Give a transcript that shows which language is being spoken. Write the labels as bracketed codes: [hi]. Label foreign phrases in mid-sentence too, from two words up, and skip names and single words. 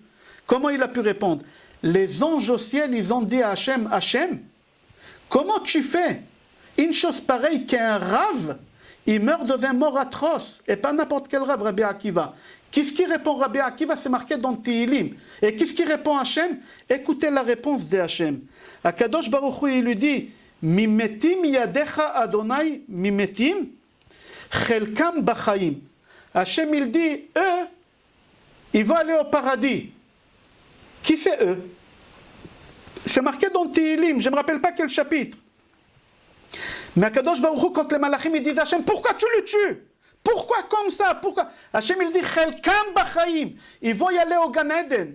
[fr] Comment il a pu répondre? Les anges au ciel, ils ont dit à Hachem, Hachem, comment tu fais une chose pareille qu'un rave, il meurt dans un mort atroce, et pas n'importe quel rave, Rabbi Akiva. Qu'est-ce qui répond Rabbi Akiva? C'est marqué dans Tehillim. Et qu'est-ce qui répond Hachem? Écoutez la réponse de Hachem. [he] הקדוש ברוך הוא, [fr] il lui dit, [he] ממתים ידך ה' ממתים חלקם בחיים. [fr] Hachem, il dit, eux, ils vont aller au paradis. Qui c'est eux? C'est marqué dans Tehillim, je ne me rappelle pas quel chapitre. Mais [he] הקדוש ברוך הוא, [fr] quand les malachim ils disent Hachem, pourquoi tu le tues? Pourquoi comme ça? Pourquoi? Hachem il dit [he] חלקם בחיים, [fr] ils vont y aller au Gan Eden.